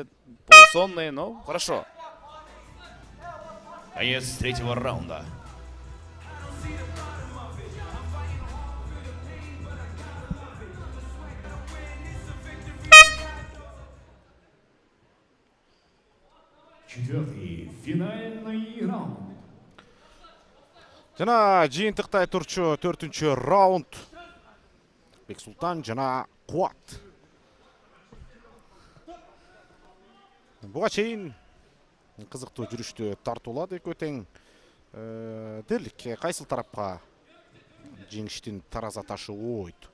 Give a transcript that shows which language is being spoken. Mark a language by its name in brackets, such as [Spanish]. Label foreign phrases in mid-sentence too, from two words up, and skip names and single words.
[Russian] Полусонные, но хорошо. Конец третьего раунда. Четвертый финальный раунд. [Kyrgyz] Жана жыйынтыктай турчу 4-чү раунд. Бексултан жана Куат. Буга чейин кызыктуу жүрүштү тартуулады экөө тең. Дерлик кайсыл тарапка жеңиштин тараза ташы ойт.